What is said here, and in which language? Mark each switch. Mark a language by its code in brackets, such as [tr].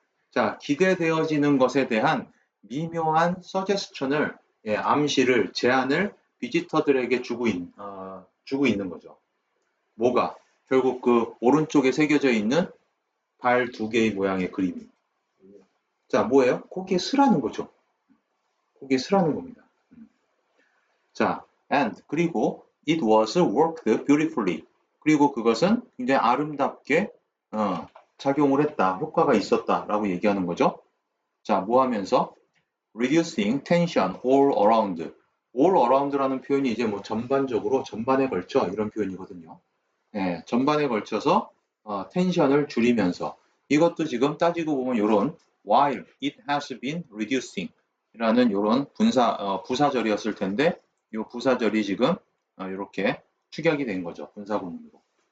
[ko] 자, 기대되어지는 것에 대한 미묘한 suggestion을, 암시를, 제안을 비지터들에게 주고 있는 거죠. 뭐가? 결국 그 오른쪽에 새겨져 있는 발 2개의 모양의 그림이. 자, 뭐예요? 거기에 쓰라는 거죠. 거기에 쓰라는 겁니다. [en] 자, and [ko] 그리고 [en] it was worked beautifully. [ko] 그리고 그것은 굉장히 아름답게 작용을 했다, 효과가 있었다라고 얘기하는 거죠. 자, 뭐 하면서 [en] reducing tension all around. [ko] all around라는 표현이 이제 뭐 전반적으로 전반에 걸쳐 이런 표현이거든요. 예, 전반에 걸쳐서 텐션을 줄이면서 이것도 지금 따지고 보면 이런 [en] while it has been reducing [ko] 라는 이런 부사절이었을 텐데 이 부사절이 지금 이렇게 축약이 된 거죠. 분사구문으로.